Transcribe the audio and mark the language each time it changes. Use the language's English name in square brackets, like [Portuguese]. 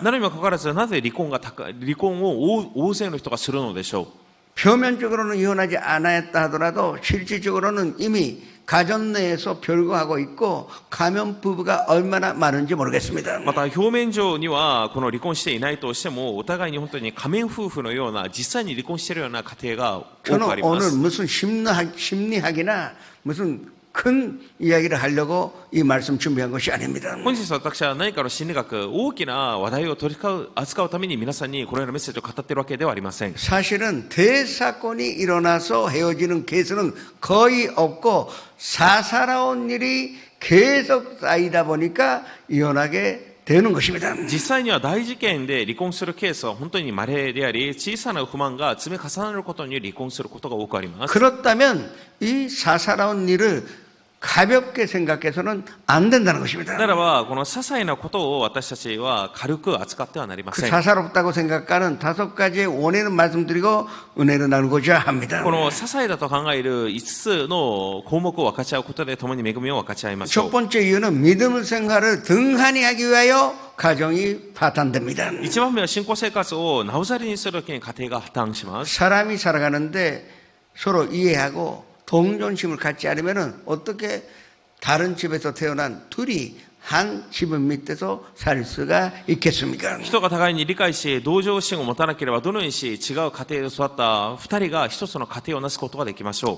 [Japanese] なのにもかかわらず、なぜ離婚を大勢の人がするのでしょう。 [Korean] 표면적으로는 이혼하지 않았다 하더라도 실질적으로는 이미 가정 내에서 별거하고 있고 가면 부부가 얼마나 많은지 모르겠습니다. [Japanese] また表面上にはこの離婚していないとしても、お互いに本当に仮面夫婦のような実際に離婚しているような家庭が多くあり [Korean] 저는 [Japanese] ま [Korean] 오늘 [Japanese] す。 [Korean] 무슨 심리학이나 무슨 큰 이야기를 하려고 이 말씀 준비한 것이 아닙니다. [Japanese] 本日私は何かの心理学、大きな話題を扱うために皆さんにこのようなメッセージを語っているわけではありません。 [Korean] 사실은 대사건이 일어나서 헤어지는 케이스는 거의 없고 사사로운 일이 계속 쌓이다 보니까 이혼하게 되는 것입니다. [Japanese] 実際には大事件で離婚するケースは本当に稀であり、小さな不満が積み重なることに離婚することが多くあります。 [Korean] 그렇다면 이 사사로운 일을 가볍게 생각해서는 안 된다는 것입니다. [Japanese] ならば、この些細なことを私たちは軽く扱ってはなりま [Korean] 그 [Japanese] せん。 [Korean] 사사롭다고 생각하는 5가지의 원인을 말씀드리고 은혜를 나누고자 합니다. [Japanese] この些細だと考える5つの項目を分かち合うことで共に恵みを分かち合いましょ [Korean] 첫 [Japanese] う。 [Korean] 번째 이유는 믿음 생활을 등한히 하기 위하여 가정이 파탄됩니다. [Japanese] 1番目は信仰生活をなおざりにするときに家庭が破綻します。 [Korean] 사람이 살아가는데 서로 이해하고 동정심을 갖지 않으면 어떻게 다른 집에서 태어난 둘이 한 지붕 밑에서 살 수가 있겠습니까? [Japanese] 人が互いに理解し、同情心を持たなければどのようにし、違う家庭で育った2人が一つの家庭をなすことができましょう。